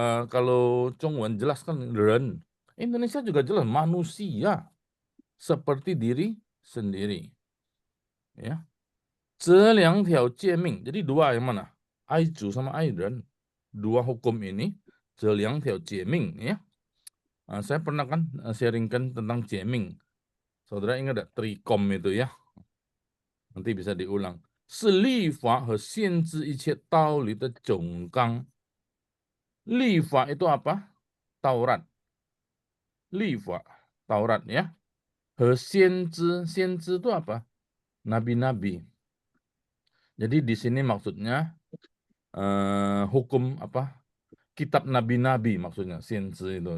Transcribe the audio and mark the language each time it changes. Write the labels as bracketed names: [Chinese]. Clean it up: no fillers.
[Indonesian] Kalau Zhongwen jelaskan ren, Indonesia juga jelas manusia seperti diri sendiri. Ya. [Chinese] 这两条诫命, [Indonesian] jadi dua yang mana? 爱主 sama 爱人. Dua hukum ini, [Chinese] 这两条诫命 [Indonesian] ya. Saya pernah kan sharingkan tentang 诫命. Saudara ingat enggak trikom itu ya? Nanti bisa diulang. [Chinese] 是律法和限制一切道理的总纲. [Indonesian] 律法 itu apa? Taurat. 律法, Taurat ya. 和先知 itu apa? Nabi-nabi. Jadi di sini maksudnya hukum apa? Kitab nabi-nabi maksudnya, 先知 itu.